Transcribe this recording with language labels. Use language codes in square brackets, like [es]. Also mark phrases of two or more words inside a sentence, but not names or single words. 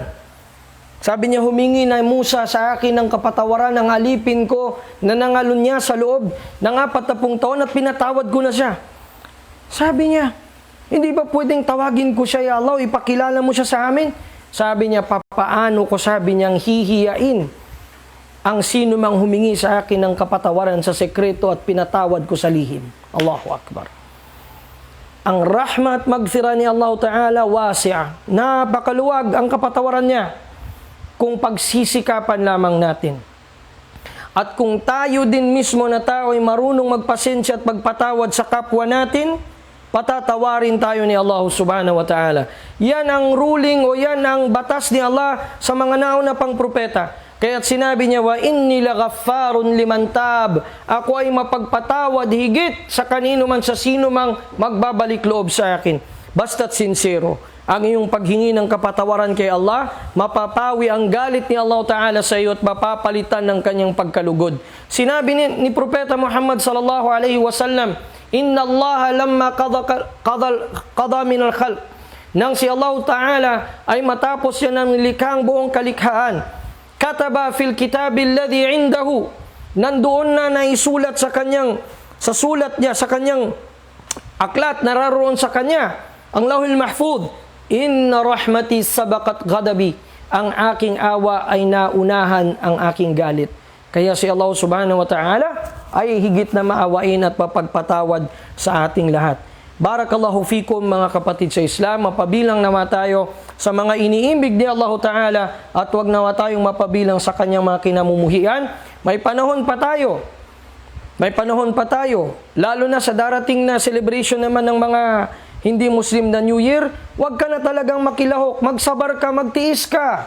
[tl] Sabi niya, humingi na Musa sa akin ng kapatawaran ng alipin ko na nangalun niya sa loob ng 40 taon at pinatawad ko na siya. Sabi niya, hindi ba pwedeng tawagin ko siya, [ar] يا الله, [tl] ipakilala mo siya sa amin? Sabi niya, papaano ko, sabi niyang, hihiyain ang sino mang humingi sa akin ng kapatawaran sa sekreto at pinatawad ko sa lihim. [ar] الله أكبر. Ang رحمة مغفرة ni الله تعالى واسعة. [tl] Napakaluwag ang kapatawaran niya kung pagsisikapan lamang natin. At kung tayo din mismo na tao ay marunong magpasensya at magpatawad sa kapwa natin, patatawarin tayo ni Allah [ar] سبحانه وتعالى. [tl] Yan ang ruling o yan ang batas ni Allah sa mga nauna pang propeta. Kaya't sinabi niya, [ar] وإني لغفار لمن تاب. [tl] Ako ay mapagpatawad higit sa kanino man sa sino mang magbabalik loob sa akin. Basta't sincero ang iyong paghingi ng kapatawaran kay Allah, mapapawi ang galit ni Allah Ta'ala sa iyo at mapapalitan ng kanyang pagkalugod. Sinabi ni Propeta Muhammad [ar] صلى الله عليه وسلم, إن الله لما قضى من الخلق. [tl] Nang si Allah Ta'ala ay matapos yan ng likhang buong kalikhaan, [ar] كتب في الكتاب الذي عنده. [tl] Nandoon na naisulat sa sulat niya, sa kanyang aklat, nararoon sa kanya, ang Lauhul Mahfuz, [ar] إن رحمتي سبقت غضبي. [tl] Ang aking awa ay naunahan ang aking galit. Kaya si Allah [ar] سبحانه وتعالى [tl] ay higit na maawain at mapagpatawad sa ating lahat. [ar] بارك الله فيكم [tl] mga kapatid sa Islam. Mapabilang nawa tayo sa mga iniibig ni Allah Ta'ala at wag nawa tayong mapabilang sa kanyang mga kinamumuhian. May panahon pa tayo May panahon pa tayo, lalo na sa darating na celebration naman ng mga hindi Muslim na New Year, huwag ka na talagang makilahok, magsabar ka, magtiis ka.